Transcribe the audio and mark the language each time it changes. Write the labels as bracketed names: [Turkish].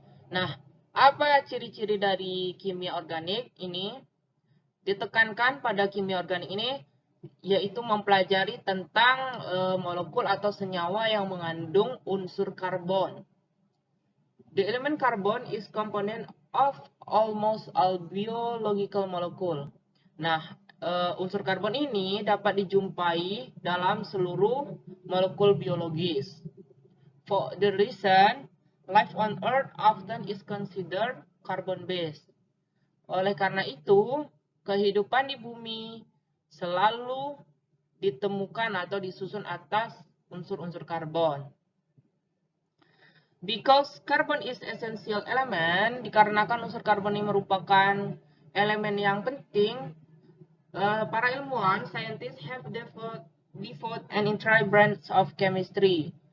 [Indonesian] Nah, apa ciri-ciri dari kimia organik ini? Ditekankan pada kimia organik ini yaitu mempelajari tentang molekul atau senyawa yang mengandung unsur karbon. [English] The element carbon is component of almost all biological molecule. [Indonesian] Nah, unsur karbon ini dapat dijumpai dalam seluruh molekul biologis. [English] For the reason, life on Earth often is considered carbon-based. [Indonesian] Oleh karena itu, kehidupan di bumi selalu ditemukan atau disusun atas unsur-unsur karbon. [English] Because carbon is essential element, [Indonesian] dikarenakan unsur karbon ini merupakan elemen yang penting, para ilmuwan, [English] scientists have developed an entire branch of chemistry.